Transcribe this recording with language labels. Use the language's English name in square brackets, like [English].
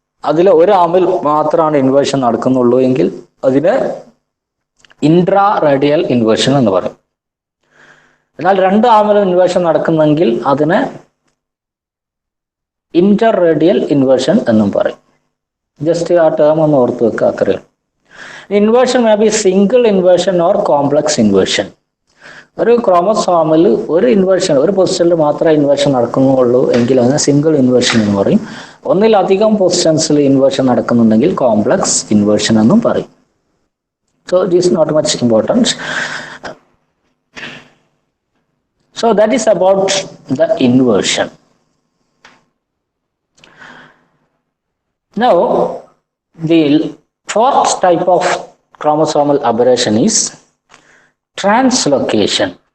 [Malayalam] അതിൽ ഒരു ആമിൽ മാത്രമാണ് ഇൻവേർഷൻ നടക്കുന്നുള്ളൂ എങ്കിൽ അതിന് ഇൻട്രാ റേഡിയൽ ഇൻവേർഷൻ എന്ന് പറയും. എന്നാൽ രണ്ട് ആമിലും ഇൻവേർഷൻ നടക്കുന്നെങ്കിൽ അതിന് ഇന്റർ റേഡിയൽ ഇൻവേർഷൻ എന്നും പറയും. ജസ്റ്റ് ആ ടേം ഒന്ന് ഓർത്ത് വെക്കുക, അത്രയും. [English] Inversion may be single inversion or complex inversion. [Malayalam] ഒരു ക്രോമസോമിൽ ഒരു ഇൻവേർഷൻ ഒരു പൊസിഷനിൽ മാത്രമേ ഇൻവേർഷൻ നടക്കുന്നുള്ളൂ എങ്കിൽ അതിനെ സിംഗിൾ ഇൻവേർഷൻ എന്ന് പറയും. ഒന്നിലധികം പൊസിഷൻസിൽ ഇൻവേർഷൻ നടക്കുന്നുണ്ടെങ്കിൽ കോംപ്ലക്സ് ഇൻവേർഷൻ എന്നും പറയും. [English] So it is not much important. So that is about the inversion. Now the fourth type of chromosomal aberration is translocation.